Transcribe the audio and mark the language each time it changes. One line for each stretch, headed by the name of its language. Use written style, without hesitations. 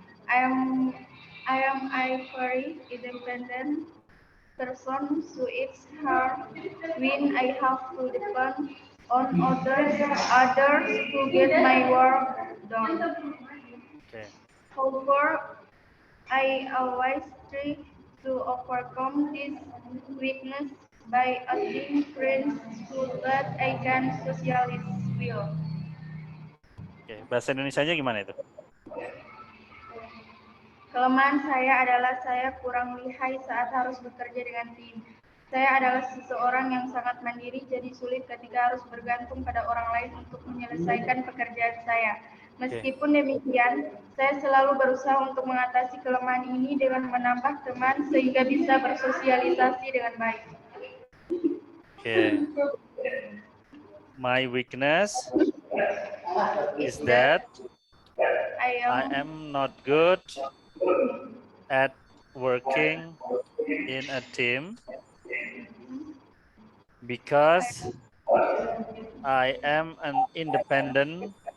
English: I am a very independent person, so it's hard when I have to depend on others to get my work done. Okay. However, I always try to overcome this weakness by adding friends so that I can socialize well.
Indonesian: Oke, bahasa Indonesianya gimana itu? Kelemahan saya adalah saya kurang lihai saat harus bekerja dengan tim. Saya adalah seseorang yang sangat mandiri, jadi sulit ketika harus bergantung pada orang lain untuk menyelesaikan pekerjaan saya. Meskipun demikian, saya selalu berusaha untuk mengatasi kelemahan ini dengan menambah teman sehingga bisa bersosialisasi dengan baik.
English: Okay. My weakness is that I am not good at working in a team because I am an independent